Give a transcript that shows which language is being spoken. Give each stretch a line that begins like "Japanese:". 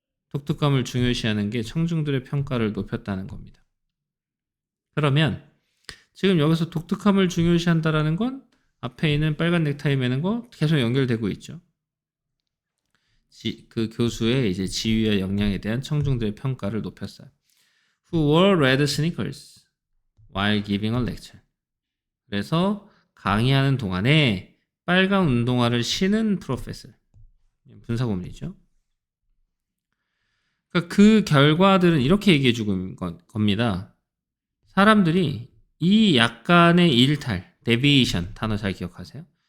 Korean: 독특함을 중요시하는 게 청중들의 평가를 높였다는 겁니다. 그러면 지금 여기서 독특함을 중요시한다라는 건 앞에 있는 빨간 넥타이 매는 거 계속 연결되고 있죠. 그 교수의 이제 지위와 역량에 대한 청중들의 평가를 높였어요.
English: Who wore red sneakers while giving a lecture.
Korean: 그래서 강의하는 동안에 빨간 운동화를 신은 프로페서. 분사구문이죠. 그러니까 그 결과들은 이렇게 얘기해 주고 겁니다. 사람들이 이 약간의 일탈, deviation 단어 잘 기억하세요.